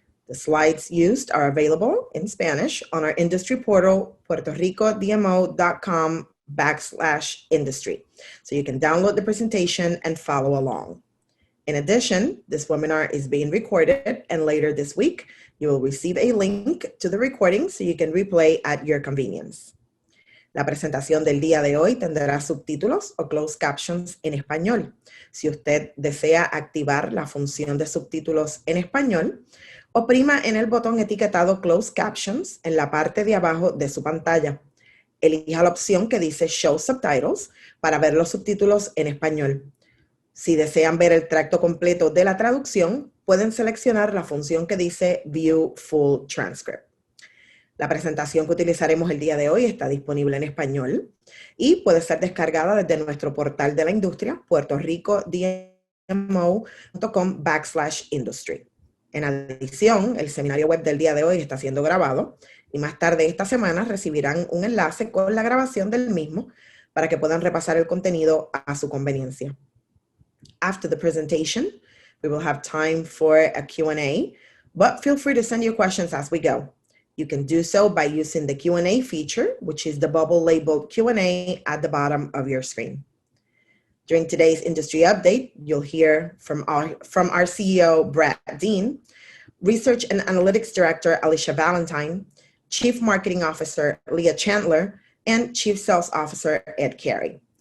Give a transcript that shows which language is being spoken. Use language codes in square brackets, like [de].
[en] The slides used are available in Spanish on our industry portal, puertoricodmo.com/industry. So you can download the presentation and follow along. In addition, this webinar is being recorded, and later this week, you will receive a link to the recording so you can replay at your convenience. [es] La presentación del día de hoy tendrá subtítulos o closed captions en español. Si usted desea activar la función de subtítulos en español, oprima en el botón etiquetado Closed Captions en la parte de abajo de su pantalla. Elija la opción que dice Show Subtitles para ver los subtítulos en español. Si desean ver el tracto completo de la traducción, pueden seleccionar la función que dice View Full Transcript. La presentación que utilizaremos el día de hoy está disponible en español y puede ser descargada desde nuestro portal de la industria, puertoricodmo.com/industry. En adición, el seminario web del día de hoy está siendo grabado y más tarde esta semana recibirán un enlace con la grabación del mismo para que puedan repasar el contenido a su conveniencia. [en] After the presentation, we will have time for a Q&A, but feel free to send your questions as we go. You can do so by using the Q&A feature, which is the bubble labeled Q&A at the bottom of your screen. During today's industry update, you'll hear from our CEO, Brad Dean, Research and Analytics Director, Alicia Valentine, Chief Marketing Officer, Leah Chandler, and Chief Sales Officer, Ed Carey.